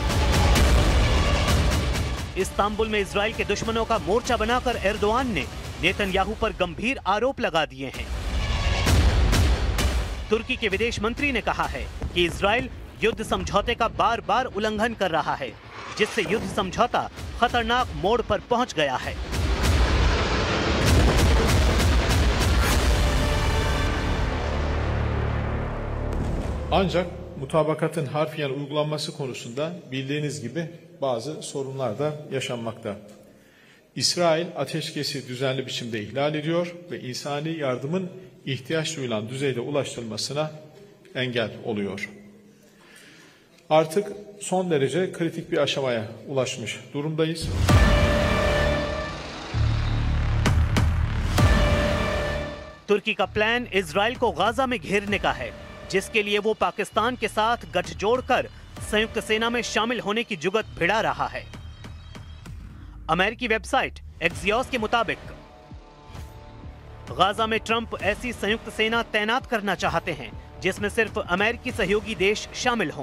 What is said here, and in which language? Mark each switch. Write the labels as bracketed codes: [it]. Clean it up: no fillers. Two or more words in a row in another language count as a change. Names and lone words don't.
[hi] इस्तांबुल में इजराइल के दुश्मनों का मोर्चा बनाकर एर्दोआन ने नेतन्याहू पर गंभीर आरोप लगा दिए हैं। तुर्की के विदेश मंत्री ने कहा है कि इजराइल युद्ध समझौते का बार-बार उल्लंघन कर रहा है, जिससे युद्ध समझौता खतरनाक मोड़ पर पहुंच गया है। [tr] Ancak mutabakatın harfiyen uygulanması konusunda bildiğiniz gibi bazı sorunlar da yaşanmakta. İsrail ateşkesi düzenli biçimde ihlal ediyor ve insani yardımın ihtiyaç duyulan düzeyde ulaştırılmasına engel oluyor. Artık son derece kritik bir aşamaya ulaşmış durumdayız. [hi] तुर्की का प्लान इजराइल को गाजा में घेरने का है, जिसके लिए वो पाकिस्तान के साथ गठजोड़ कर संयुक्त सेना में शामिल होने की जुगत भिड़ा रहा है। अमेरिकी वेबसाइट एक्सियोस के मुताबिक गाजा में ट्रंप ऐसी संयुक्त सेना तैनात करना चाहते हैं जिसमें सिर्फ अमेरिकी सहयोगी देश शामिल हों।